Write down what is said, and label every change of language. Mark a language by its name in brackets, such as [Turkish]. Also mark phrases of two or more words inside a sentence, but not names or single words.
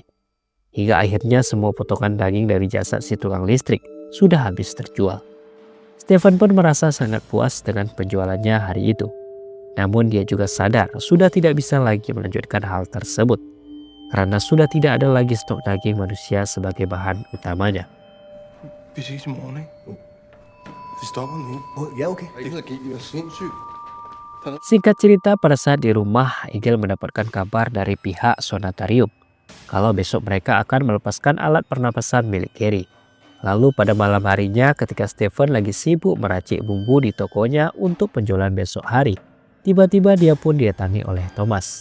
[Indonesian] Hingga akhirnya semua potongan daging dari jasad si tukang listrik sudah habis terjual. Steven pun merasa sangat puas dengan penjualannya hari itu. Namun dia juga sadar sudah tidak bisa lagi melanjutkan hal tersebut, karena sudah tidak ada lagi stok daging manusia sebagai bahan utamanya. [Danish] Vi ses i morgen, ikke? Det stopper nu. Ja, okay. Det er sindssygt. [Indonesian] Singkat cerita, pada saat di rumah, Egil mendapatkan kabar dari pihak Sonatarium kalau besok mereka akan melepaskan alat pernapasan milik Gary. Lalu pada malam harinya ketika Steven lagi sibuk meracik bumbu di tokonya untuk penjualan besok hari, tiba-tiba dia pun didatangi oleh Thomas.